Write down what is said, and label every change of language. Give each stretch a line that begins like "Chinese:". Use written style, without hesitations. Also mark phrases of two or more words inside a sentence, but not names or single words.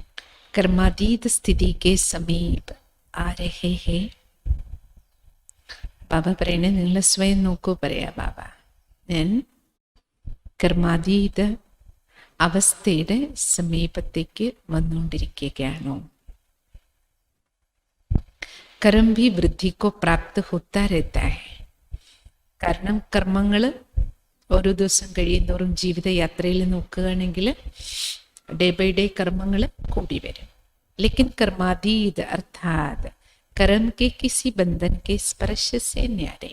Hindi: कर्मातीत स्थिति के समीप आ रहे हैं.
Malayalam: ബാബ പറയണേ, നിങ്ങൾ സ്വയം നോക്കൂ. പറയാ ബാബ, ഞാൻ കർമാതീത അവസ്ഥയുടെ സമീപത്തേക്ക് വന്നുകൊണ്ടിരിക്കുകയാണോ?
Hindi: कर्म भी वृद्धि को प्राप्त होता रहता है.
Malayalam: കാരണം കർമ്മങ്ങൾ ഓരോ ദിവസം കഴിയുന്നോറും ജീവിതയാത്രയിൽ നോക്കുകയാണെങ്കിൽ
English: day by day
Malayalam: കർമ്മങ്ങൾ കൂടി വരും.
Hindi: लेकिन कर्मातीत अर्थात कर्म के किसी बंधन के स्पर्श से न्यारे.